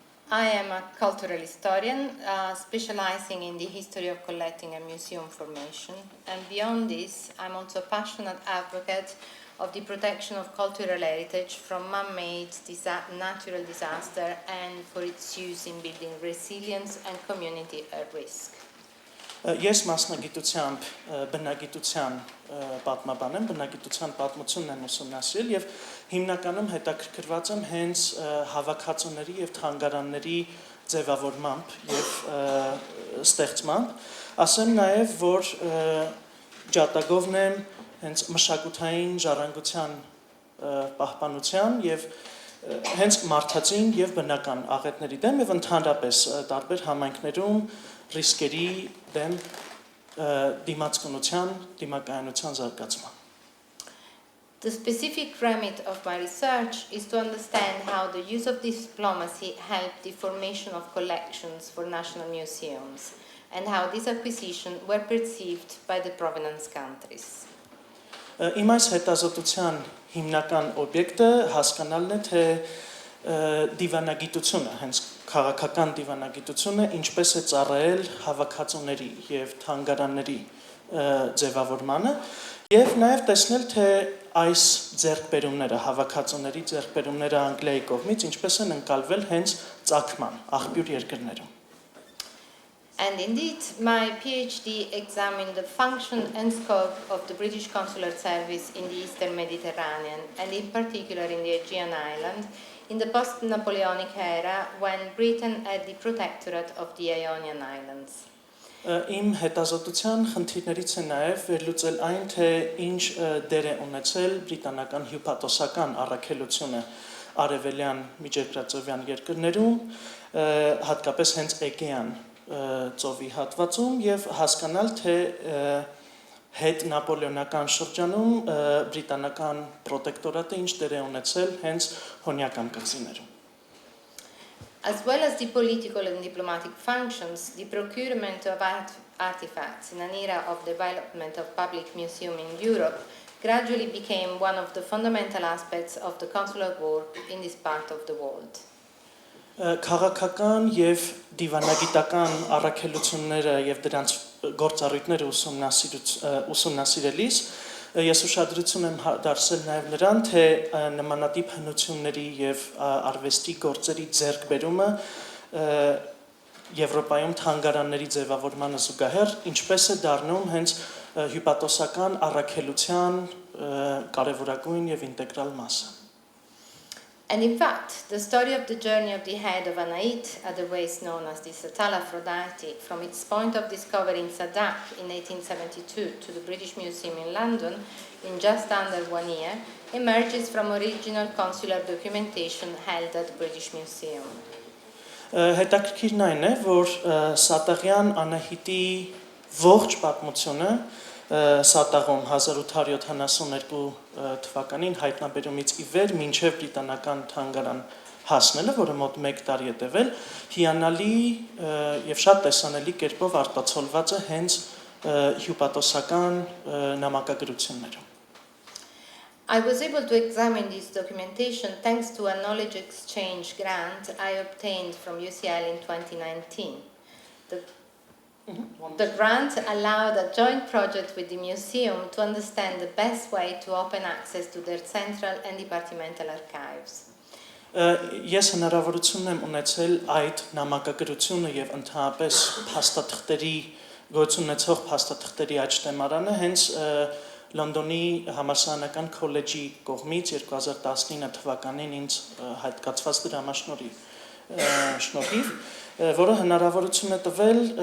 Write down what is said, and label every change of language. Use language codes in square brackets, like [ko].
[en] I am a cultural historian specializing in the history of collecting and museum formation. And beyond this, I'm also a passionate advocate of the protection of cultural heritage from man-made natural disaster and for its use in building resilience and community at risk. [hy] Ես մասնագիտությամբ բնագիտության պատմաբան եմ, բնագիտության պատմությունն եմ ուսումնասիրել եւ հիմնականում հետաքրքրված եմ հենց հավաքածուների եւ թանգարանների ձևավորմամբ եւ ստեղծմամբ։ Ասեմ նաեւ, որ ջատագովն եմ հենց մշակութային ժառանգության պահպանության եւ հենց մարդածին եւ բնական աղետների դեմ եւ ընդհանրապես տարբեր համայնքներում ռիսկերի դեմ դիմացկունության, դիմակայանության զարգացման։ [en] The specific remit of my research is to understand how the use of diplomacy helped the formation of collections for national museums and how these acquisitions were perceived by the provenance countries. [hy] Իմ այս հետազոտության հիմնական օբյեկտը հասկանալն է, թե դիվանագիտությունը, հենց քաղաքական դիվանագիտությունը ինչպես է ծառայել հավաքածուների եւ թանգարանների ձևավորմանը եւ նաեւ տեսնել, թե այս ձեռքբերումները, հավաքածուների ձեռքբերումները Անգլիայի կողմից ինչպես են ընկալվել հենց ծագման աղբյուր երկրներում։ [en] And indeed, my PhD examined the function and scope of the British Consular Service in the Eastern Mediterranean, and in particular in the Aegean island, in the post-Napoleonic era, when Britain had the protectorate of the Ionian Islands. [hy] Իմ հետազոտության խնդիրներից է նաև վերլուծել այն, թե ինչ դեր է ունեցել բրիտանական հյուպատոսական առաքելությունը արևելյան միջերկրածովյան երկրներում, հատկապես հենց Էգեան ծովի հատվածում եւ հասկանալ, թե հետ նապոլեոնական շրջանում բրիտանական պրոտեկտորատը ինչ դեր է ունեցել հենց հոնիական կղզիներում։ [en] As well as the political and diplomatic functions, the procurement of artifacts in an era of development of public museum in Europe gradually became one of the fundamental aspects of the consular work in this part of the world. [hy] Քաղաքական եւ դիվանագիտական առաքելությունները եւ դրանց գործառույթները ուսումնասիրելիս ես ուշադրություն եմ դարձել նաեւ նրան, թե նմանատիպ հնությունների եւ արվեստի գործերի ձեռքբերումը Եվրոպայում թանգարանների ձևավորմանը զուգահեռ ինչպես է դառնում հենց հյուպատոսական առաքելության կարևորագույն եւ ինտեգրալ մասը։ [en] And in fact, the story of the journey of the head of Anahit, otherwise known as the Satal Aphrodite, from its point of discovery in Sadak in 1872 to the British Museum in London in just under 1 year, emerges from original consular documentation held at the British Museum. [hy] Հետաքրքիրն այն է, որ Սատաղյան Անահիտի ողջ պատմությունը Սատաղում 1872 թվականին հայտնաբերումից ի վեր մինչև բրիտանական թանգարան հասնելը, որը մոտ 1 տարի է տևել, հիանալի եւ շատ տեսանելի կերպով արտացոլված է հենց հյուպատոսական նամակագրություններում։ [en] I was able to examine this documentation thanks to a knowledge exchange grant I obtained from UCL in 2019. The grant allowed a joint project with the museum to understand the best way to open access to their central and departmental archives. [hy] Ես հնարավորություն եմ ունեցել այդ նամակագրությունը եւ ընդհանրապես փաստաթղթերի գոյություն ունեցող փաստաթղթերի աճտեմարանը հենց Լոնդոնի համալսարանական քոլեջի կողմից 2019 թվականին ինձ հատկացված դրամաշնորհիվ, որը հնարավորություն է տվել